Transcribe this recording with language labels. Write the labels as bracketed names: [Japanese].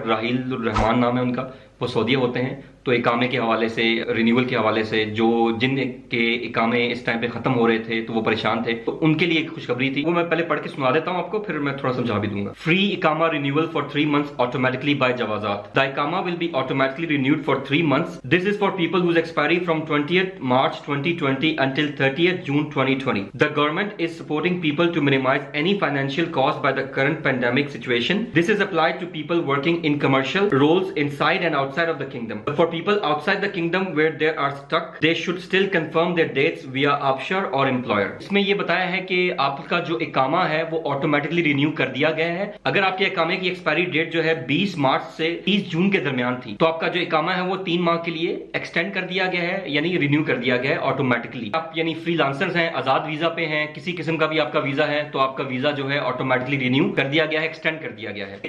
[Urdu] راہیل الرحمان نام ہے ان کا، وہ سعودیہ ہوتے ہیں. تو اقامے کے حوالے سے، رینیول کے حوالے سے، جن کے اقامے اس ٹائم پہ ختم ہو رہے تھے تو وہ پریشان تھے، تو ان کے لیے ایک خوشخبری تھی. وہ میں پہلے پڑھ کے سنا دیتا ہوں آپ کو، پھر میں تھوڑا سمجھا بھی دوں گا. [English] Free اقامہ renewal for 3 months automatically by جوازات. The اقامہ will be automatically renewed for 3 months. This is for people whose expiry from 20th March 2020 until 30th June 2020. The government is supporting people to minimize any financial cost by the current pandemic situation. This is applied to people working in commercial roles inside and outside of the kingdom. For people outside the kingdom where they are stuck, they should still confirm their dates via offshore or employer. [Urdu] اس میں یہ بتایا ہے کہ آپ کا جو اقامہ ہے وہ آٹومیٹکلی رینیو کر دیا گیا ہے. اگر آپ کے اقامے کی ایکسپائری ڈیٹ جو ہے 20 مارچ سے 30 جون کے درمیان تھی تو آپ کا جو اقامہ ہے وہ 3 ماہ کے لیے ایکسٹینڈ کر دیا گیا ہے، یعنی رینیو کر دیا گیا ہے آٹومیٹکلی. آپ یعنی فری لانسرز ہیں، آزاد ویزا پہ ہیں، کسی قسم کا بھی آپ کا ویزا ہے تو آپ کا ویزا جو ہے آٹومیٹکلی رینیو کر دیا گیا ہے، ایکسٹینڈ کر دیا گیا ہے.